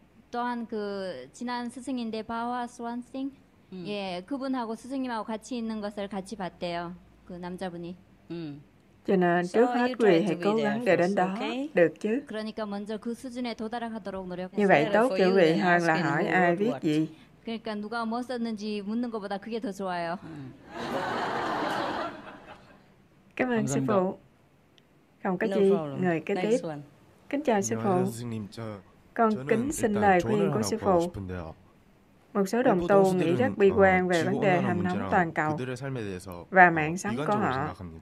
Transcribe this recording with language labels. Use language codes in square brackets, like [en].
[ko] 또한 그 지난 스승인데 바와 스완싱, 예, 그분하고 스승님하고 같이 있는 것을 같이 봤대요. 그 남자분이. [vi] Cho nên trước hết quý vị hãy cố gắng để đến đó, được chứ? [ko] 그러니까 먼저 그 수준에 도달하도록 노력하세요. [vi] Như vậy tốt cho quý vị hơn là hỏi ai viết gì. [ko] 그러니까 누가 뭐 썼는지 묻는 것보다 그게 더 좋아요. [vi] Cảm ơn sư phụ. Không có gì, người kế tiếp. Kính chào sư phụ. Con kính xin lời khuyên của sư phụ. Một số đồng tu nghĩ rất bi quan về vấn đề hầm nóng toàn cầu và mạng sống của họ.